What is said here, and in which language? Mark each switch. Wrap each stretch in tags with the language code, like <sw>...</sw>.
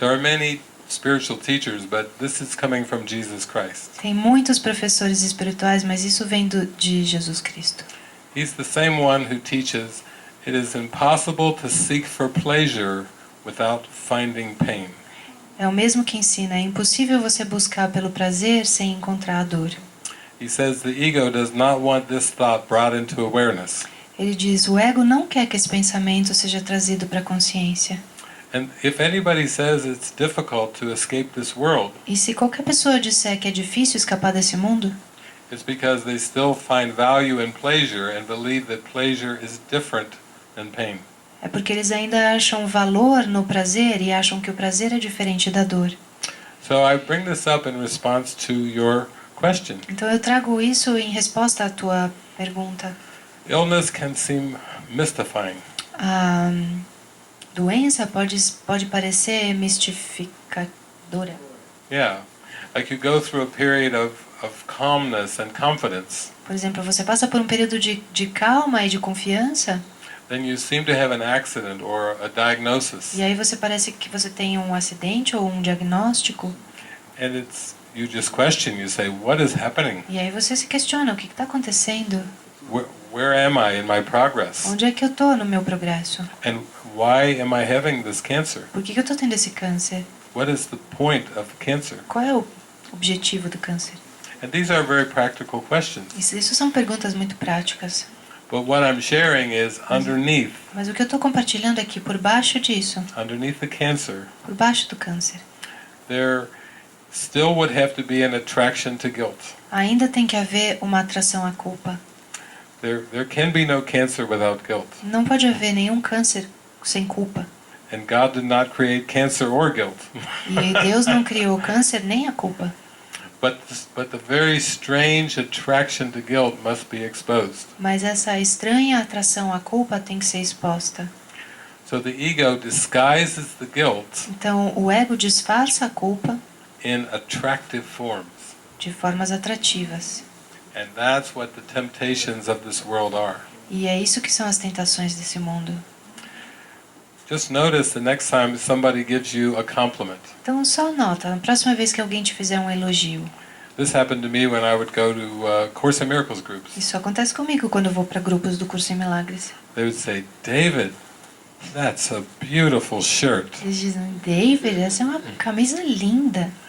<en>There are many spiritual teachers, but this is coming from Jesus Christ.</en> <pt>Tem muitos professores espirituais, mas isso vem de Jesus Cristo.</pt> <en>He's the same one who teaches it is impossible to seek for pleasure without finding pain.</en> <pt>É o mesmo que ensina, é impossível você buscar pelo prazer sem encontrar a dor.</pt> <en>He says the ego does not want this thought brought into awareness.</en> <pt>Ele diz, o ego não quer que esse pensamento seja trazido para a consciência.</pt> <en>And if anybody says it's difficult to escape this world,</en> <pt>E se qualquer pessoa disser que é difícil escapar desse mundo,</pt> <en>it's because they still find value in pleasure and believe that pleasure is different than pain.</en> <pt>é porque eles ainda acham valor no prazer e acham que o prazer é diferente da dor.</pt> <en>So I bring this up in response to your question.</en> <pt>Então eu trago isso em resposta à tua pergunta.</pt> <en>Illness can seem mystifying.</en> <pt>A doença pode parecer mistificadora.</pt> <en>Yeah. Like you go through a period of calmness and confidence.</en> <pt>Por exemplo, você passa por um período de calma e de confiança,</pt> <en>Then you seem to have an accident or a diagnosis.</en> <pt>e aí você parece que você tem um acidente ou um diagnóstico,</pt> <en>And you just question, you say, what is happening?</en> <pt>e aí você se questiona, o que está acontecendo?</pt> <en>Where am I in my progress?</en> <pt>Onde é que eu estou no meu progresso?</pt> <en>And why am I having this cancer?</en> <pt>Por que eu estou tendo esse câncer?</pt> <en>What is the point of cancer?</en> <pt>Qual é o objetivo do câncer?</pt> <en>And these are very practical questions.</en> <pt>Isso são perguntas muito práticas.</pt> <en>But what I'm sharing is underneath</en> <pt>Mas o que eu estou compartilhando aqui, por baixo disso,</pt> <en>the cancer,</en> <pt>por baixo do câncer,</pt> <en>there still would have to be an attraction to guilt.</en> <pt>ainda tem que haver uma atração à culpa.</pt> <en>There can be no cancer without guilt.</en> <pt>Não pode haver nenhum câncer sem culpa.</pt> <en>And God did not create cancer or guilt.</en> <pt>E Deus não criou o câncer nem a culpa.</pt> <en>But the very strange attraction to guilt must be exposed.</en> <pt>Mas essa estranha atração à culpa tem que ser exposta.</pt> <en>So the ego disguises the guilt</en> <pt>Então o ego disfarça a culpa</pt> <en>in attractive forms.</en> <pt>de formas atrativas.</pt> <en>And that's what the temptations of this world are.</en> <pt>E é isso que são as tentações desse mundo.</pt> <en>Just notice the next time somebody gives you a compliment.</en> <pt>Então só nota, na próxima vez que alguém te fizer um elogio.</pt> <en>This happened to me when I would go to Course in Miracles groups.</en> <pt>Isso acontece comigo quando eu vou para grupos do Curso em Milagres.</pt> <en>They would say, David, that's a beautiful shirt.</en> <pt>Eles dizem, David, essa é uma camisa linda.</pt>